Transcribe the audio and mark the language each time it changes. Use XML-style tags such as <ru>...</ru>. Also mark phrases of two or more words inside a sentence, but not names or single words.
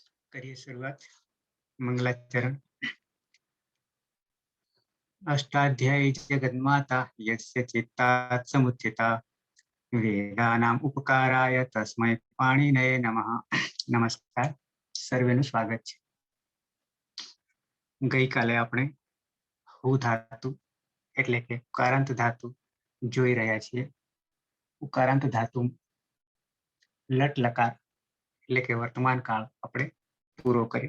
<hi>करिए शुरुआत। मंगलाचरण।</hi> <sa>अष्टाध्यायी जगन्माता यस्य चित्तात् समुत्थिता वेदानाम उपकाराय तस्मै पाणिनये नमः।</sa> <hi>नमस्कार,</hi> <gu>સર્વેનું સ્વાગત છે। ગઈકાલે આપણે હુ ધાતુ એટલે કે ઉકારાંત ધાતુ જોઈ રહ્યા છીએ। ઉકારાંત ધાતુ લટ લકાર એટલે કે વર્તમાન કાળ આપણે પૂરો કર્યો।</gu>